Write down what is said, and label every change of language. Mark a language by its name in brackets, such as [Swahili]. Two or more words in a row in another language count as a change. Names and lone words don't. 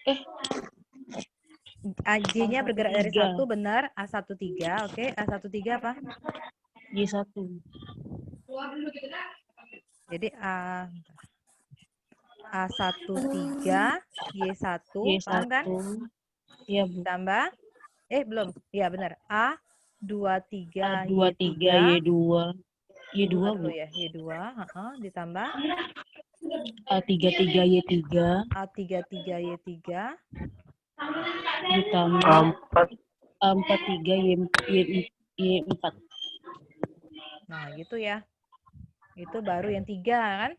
[Indonesian] J-nya bergerak dari 1 benar, A13, oke. A13 apa? Y1. Jadi A13 Y1, paham kan? Iya, Bu. Tambah belum. Iya benar. A 23 A23 Y3. Y2. Y2, Buka Bu. dulu ya. Y2, ditambah A33 Y3 A33 Y3 ditambah A4. A43 Y4. Nah, gitu ya. Itu baru yang 3 kan?